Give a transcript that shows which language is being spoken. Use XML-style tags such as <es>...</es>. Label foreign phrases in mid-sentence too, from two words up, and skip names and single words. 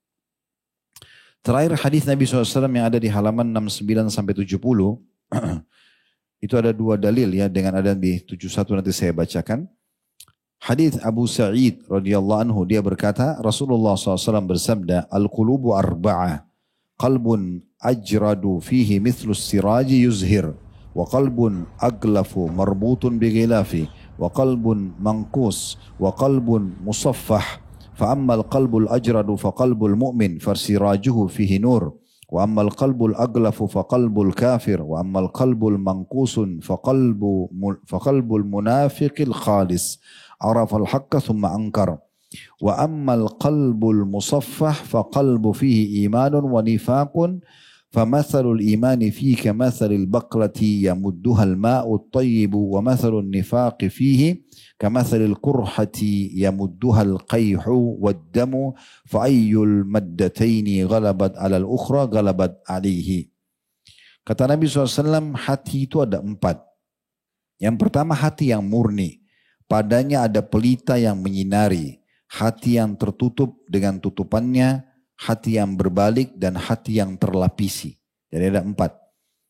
<id>Terakhir hadis Nabi SAW yang ada di halaman 69-70, itu ada dua dalil ya, dengan ada di 71 nanti saya bacakan. Hadis Abu Sa'id radhiyallahu anhu, dia berkata, Rasulullah SAW bersabda,</id> <ar>القلوب أربعة، قلب أجرد فيه مثل السراج يزهر، وقلب أغلف مربوط بغلافه، وقلب منقوس، وقلب مصفح. فأما القلب الأجرد فقلب المؤمن فسراجه فيه نور وأما القلب الأغلف فقلب الكافر وأما القلب المنقوس فقلب المنافق الخالص عرف الحق ثم أنكر وأما القلب المصفح فقلب فيه إيمان ونفاق فمثل الإيمان فيه كمثل البقلة يمدها الماء الطيب ومثل النفاق فيه كمثل القرحة يمدها القيح والدم فأي المدتين غلبت على الأخرى غلبت عليه.</ar> <id>Kata Nabi SAW, hati itu ada 4. Yang pertama hati yang murni, padanya ada pelita yang menyinari, hati yang tertutup dengan tutupannya, hati yang berbalik dan hati yang terlapisi. Jadi ada 4.</id>